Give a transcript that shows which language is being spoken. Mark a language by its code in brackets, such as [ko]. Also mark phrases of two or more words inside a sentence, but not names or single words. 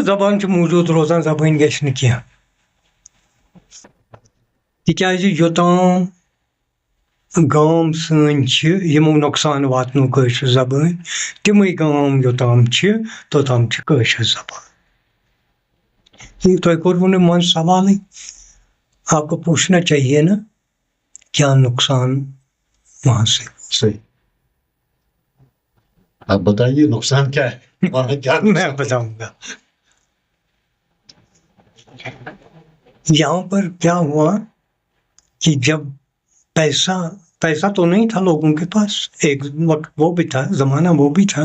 [ks] زبان چھِ موٗجوٗد روزان زبٲنۍ گژھِ نہٕ کینٛہہ تِکیازِ یوٚتام گام سٲنۍ چھِ یِمو نۄقصان واتنو کٲشِر زبٲنۍ تِمے گام یوٚتام چھِ توٚتام چھِ کٲشِر زبان. تۄہہِ کوٚروُ نہٕ منٛزٕ سوالٕے [ur] آپ کو پوچھنا چاہیے نا کیا نقصان وہاں سے. صحیح آپ بتائیے نقصان کیا ہے میں بتاؤں گا. یہاں پر کیا ہوا کہ جب پیسہ تو نہیں تھا لوگوں کے پاس ایک وقت وہ بھی تھا زمانہ وہ بھی تھا